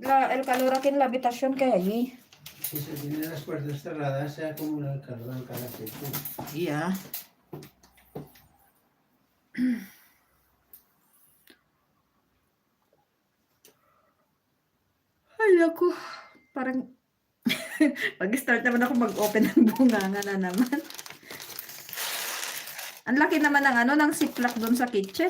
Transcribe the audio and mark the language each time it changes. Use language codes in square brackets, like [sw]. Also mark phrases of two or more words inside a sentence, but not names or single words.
[es] el calor aquí en la habitación que hay allí. Si se tienen las puertas cerradas, se acumula el calor en cada sitio. Yeah. [tl] Ay, naku. Parang pag-start naman ako mag-open ng bunganga na naman. Ang laki naman ng ano, ng ziplock doon sa kitchen.